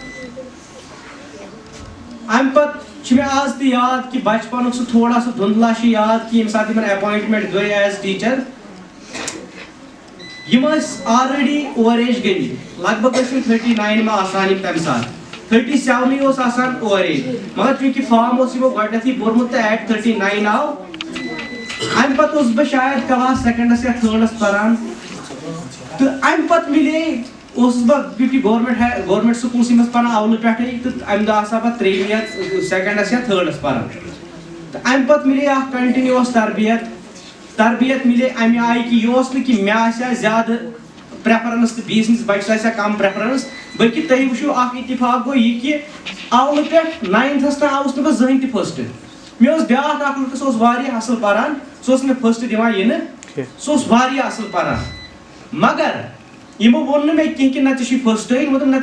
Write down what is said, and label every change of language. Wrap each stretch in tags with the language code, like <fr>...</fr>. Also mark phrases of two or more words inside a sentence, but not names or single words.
<ks>امہِ پتہٕ چھُ مےٚ آز تہِ یاد کہِ بچپنُک سُہ تھوڑا سُہ دُھندلا چھُ یاد کہِ ییٚمہِ ساتہٕ یِمن ایپوینٹمنٹ گٔے</ks> <en>as teacher</en> <ks>یِم ٲسۍ</ks> <en>already over age</en> <ks>گٔمٕتۍ لگ بگ ٲسۍ یِم 39 ما آسان یِم تمہِ ساتہٕ 37 اوس آسان</ks> <en>over age</en> <ks>مگر چوٗنٛکہِ فارم اوس یِمو گۄڈٕنیتھٕے بوٚرمُت تہٕ ایٹ 39 آو امہِ پتہٕ اوسُس بہٕ شاید کلاس 2nd یا 3rd پران تہٕ امہِ پتہٕ مِلے اوسُس بہٕ چوٗنٛکہِ گورمینٹ سکوٗلسٕے منٛز پران اولہٕ پٮ۪ٹھٕے تہٕ امہِ دۄہ آسہٕ ہا بہٕ 3rd یا 2nd یا 3rd پران تہٕ امہِ پتہٕ مِلے اکھ کنٹِنیوٗوس تربیت مِلے امہِ آیہِ کہِ یہِ اوس نہٕ کہِ مےٚ آسہِ ہا زیادٕ پریفرنس تہٕ بیٚیہِ سٕنٛدِس بچس آسہِ ہا کم پریفرنس بلکہِ تُہۍ وٕچھِو اکھ اتفاق گوٚو یہِ کہِ اولہٕ پٮ۪ٹھ 9th تام آوُس نہٕ بہٕ زٕہٕنۍ تہِ فٔسٹ مےٚ اوس بیاکھ اکھ لڑکہٕ سُہ اوس واریاہ اصل پران سُہ اوس مےٚ فٔسٹ دِوان یِنہٕ سُہ اوس واریاہ اصل پران مگر یِمو ووٚن نہٕ مےٚ کینٛہہ کہِ نہ ژےٚ چھُے فٔسٹٕے یِمو دوٚپ نہ ژےٚ</ks>